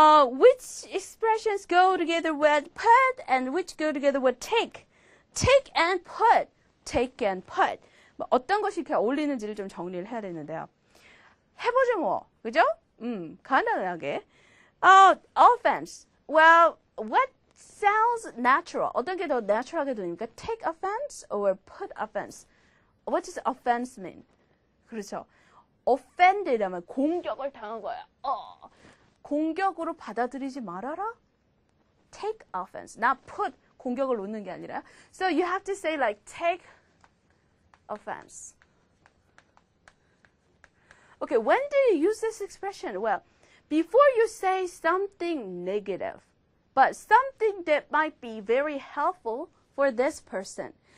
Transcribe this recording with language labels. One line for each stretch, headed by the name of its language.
English: Which expressions go together with put and which go together with take? Take and put. Take and put.
Korean: 어떤 것이 이렇게 어울리는지를 좀 정리를 해야 되는데요. 해보죠 뭐. 그죠? 간단하게. Offense.
English: Well, what sounds natural?
Korean: 어떤 게 더 natural하게 들립니까?
English: Take offense or put offense? What does offense mean? 그렇죠.
Korean: offend이라면 공격을 당한 거야. 공격으로 받아들이지 말아라.
English: Take offense. not put
Korean: 공격을 놓는 게 아니라.
English: So you have to say like take offense. Okay, when do you use this expression? Well, before you say something negative, but something that might be very helpful for this person.